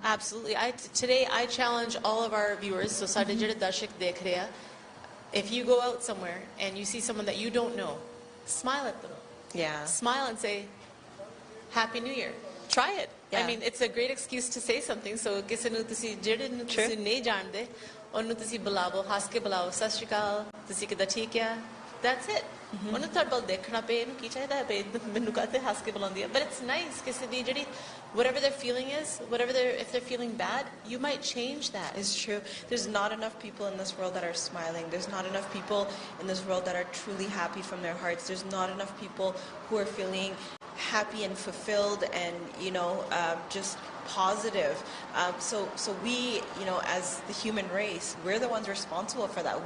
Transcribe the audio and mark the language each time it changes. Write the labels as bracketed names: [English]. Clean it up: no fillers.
[English] Absolutely. Today I challenge all of our viewers, so [Punjabi] ਸਾਡੇ ਜਿਹੜੇ ਦਰਸ਼ਕ ਦੇਖ ਰਹੇ ਆ, [English] if you go out somewhere and you see someone that you don't know, smile at them. Yeah. Smile and say, Happy New Year. Try it. I mean, it's a great excuse to say something. [Punjabi] So, ਕਿਸੇ ਨੂੰ ਤੁਸੀਂ ਜਿਹੜੇ ਨੂੰ ਤੁਸੀਂ ਨਹੀਂ ਜਾਣਦੇ, ਉਹਨੂੰ ਤੁਸੀਂ ਬੁਲਾਵੋ, ਹੱਸ ਕੇ ਬੁਲਾਓ, ਸਤਿ ਸ਼੍ਰੀ ਅਕਾਲ, ਤੁਸੀਂ ਕਿੱਦਾਂ ਠੀਕ ਆ? [English] That's it. [Punjabi] ਉਹਨੂੰ ਤੁਹਾਡੇ ਵੱਲ ਦੇਖਣਾ ਪਏ, ਇਹਨੂੰ ਕੀ ਚਾਹੀਦਾ ਹੈ, ਮੈਨੂੰ ਕਾਹਤੇ ਹੱਸ ਕੇ ਬੁਲਾਉਂਦੀ ਹੈ? [English] But it's nice, [Punjabi] ਕਿਸੇ ਦੀ ਜਿਹੜੀ, [English] whatever their feeling is, if they're feeling bad, you might change that. It's true. There's not enough people in this world that are smiling. There's not enough people in this world that are truly happy from their hearts. There's not enough people who are feeling happy and fulfilled and, you know, just positive. So we, you know, as the human race, we're the ones responsible for that.